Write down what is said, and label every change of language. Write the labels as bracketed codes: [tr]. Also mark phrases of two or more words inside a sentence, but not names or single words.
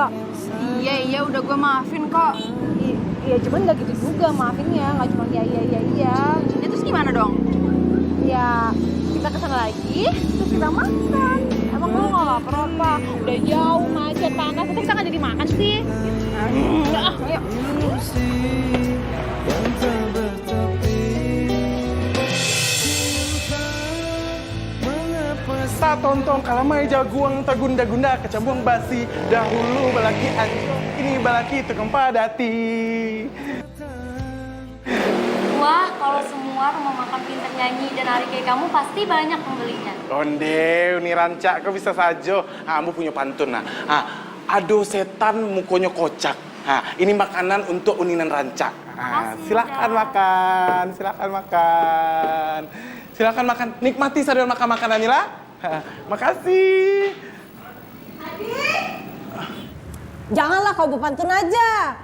[id] Iya, udah gue maafin kok. Iya, cuman nggak gitu juga maafinnya, nggak cuma iya. Ya terus gimana dong? Ya, kita kesana lagi, terus kita makan. Emang lu nggak lapar apa? Udah jauh, macet, panas, terus kita nggak jadi makan sih? Ayo. [min] Sa tontong kalamai jaguang tagunda-gunda kecambung basi dahulu balaki anjong ini balaki tukang padati. [id] Wah, kalau semua rumah makan pintar nyanyi dan nari kayak kamu pasti banyak pembelinya. [min] Onde, uni rancak kau bisa saja. Ambo punya pantun Ado setan mukonya kocak. [id] Ini makanan untuk uninan rancak. Silakan makan, silakan makan. Nikmati sadar makan makanannya lah. Makasih. Janganlah kau berpantun aja.